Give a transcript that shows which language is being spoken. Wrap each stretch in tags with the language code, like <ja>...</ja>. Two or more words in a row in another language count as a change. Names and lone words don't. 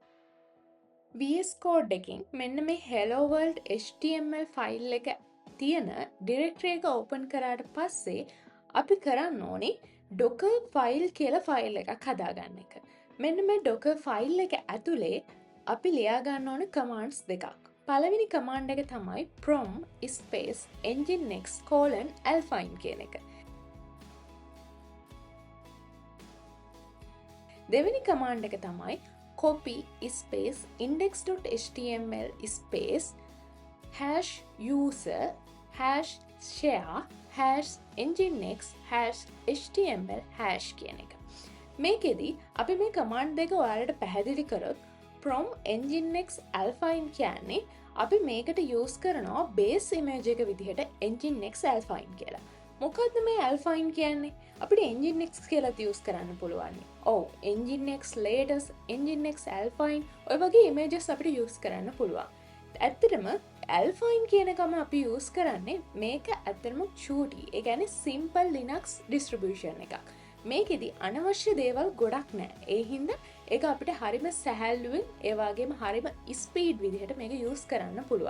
<si>VS Code එකෙන් මෙන්න මේ Hello World HTML ෆයිල් එක තියෙන ඩිරෙක්ටරි එක ඕපන් කරාට පස්සේ අපි කරන්න ඕනේ Docker ෆයිල් කියලා ෆයිල් එකක් හදාගන්න එක. මෙන්න මේ Docker ෆයිල් එක ඇතුලේ අපි ලියා ගන්න ඕන කමාන්ඩ්ස් දෙකක්. පළවෙනි කමාන්ඩ් එක තමයි</si> <en>prom space nginx alpine</en> <si>කියන එක. දෙවෙනි කමාන්ඩ් එක තමයි</si> <en>copy space index.html space hash user hash share hash nginx hash html hash</en> <si>කියන එක. මේකෙදී අපි මේ කමාන්ඩ් දෙක ඔයාලට පැහැදිලි කරොත්</si> <en>from nginx alpine</en> <si>කියන්නේ අපි මේකට යූස් කරනවා</si> <en>base image</en> <si>එක විදිහට nginx alpine කියලා. මොකද්ද මේ alpine කියන්නේ? අපිට nginx කියලා යූස් කරන්න පුළුවන්. ඔව් nginx latest nginx alpine ඔය වගේ ඉමේජස් අපිට යූස් කරන්න පුළුවන්. ඇත්තටම alpine කියන එකම අපි යූස් කරන්නේ මේක ඇත්තටම චූටි. ඒ කියන්නේ</si> <en>simple linux distribution</en> <si>එකක්. මේකෙදි අනවශ්‍ය දේවල් ගොඩක් නැහැ. ඒ හින්දා ඒක අපිට හරිම සැහැල්ලුවෙන් ඒ වගේම හරිම ස්පීඩ් විදිහට මේක යූස් කරන්න පුළුවන්.</si>